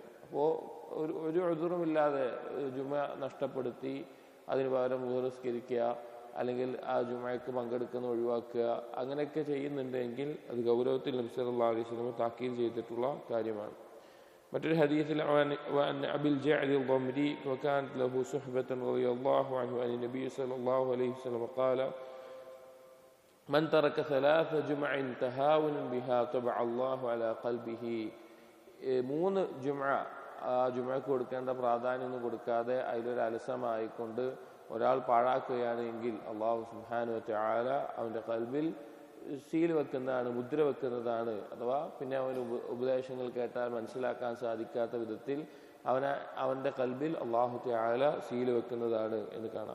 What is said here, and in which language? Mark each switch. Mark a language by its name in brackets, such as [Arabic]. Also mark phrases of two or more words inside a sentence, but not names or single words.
[Malayalam] അപ്പോൾ ഒരു ഉദ്റുമില്ലാതെ ജുമുഅ നഷ്ടപ്പെടുത്തി അതിന് പകരം ളുഹർ നിസ്കരിക്കുക അല്ലെങ്കിൽ ആ ജുമുഅയ്ക്ക് പങ്കെടുക്കുന്ന ഒഴിവാക്കുക അങ്ങനെയൊക്കെ ചെയ്യുന്നുണ്ടെങ്കിൽ അത് ഗൗരവത്തിൽ നബി [Arabic] صلى الله عليه وسلم [Malayalam] താക്കീത് ചെയ്തിട്ടുള്ള കാര്യമാണ്. മറ്റൊരു ഹദീസിൽ അബിൽ ജഅദ് [Arabic] الضمري وكانت له صحبة رضي الله عنه عن النبي صلى الله عليه وسلم قال من ترك 3 جمع تهاونا بها طبع الله على قلبه. [Malayalam] 3 ജുമുഅ ആ ജുമുഅയ്ക്ക് കൊടുക്കേണ്ട പ്രാധാന്യമൊന്നും കൊടുക്കാതെ അതിലൊരു അലസമായിക്കൊണ്ട് ഒരാൾ പാഴാക്കുകയാണെങ്കിൽ [Arabic] الله سبحانه وتعالى [Malayalam] അവൻ്റെ കൽബിൽ സീൽ വെക്കുന്നതാണ്, മുദ്ര വെക്കുന്നതാണ്. അഥവാ പിന്നെ അവന് ഉപദേശങ്ങൾ കേട്ടാൽ മനസ്സിലാക്കാൻ സാധിക്കാത്ത വിധത്തിൽ അവൻ്റെ കൽബിൽ [Arabic] الله تعالى [Malayalam] സീൽ വെക്കുന്നതാണ് എന്ന് കാണാം.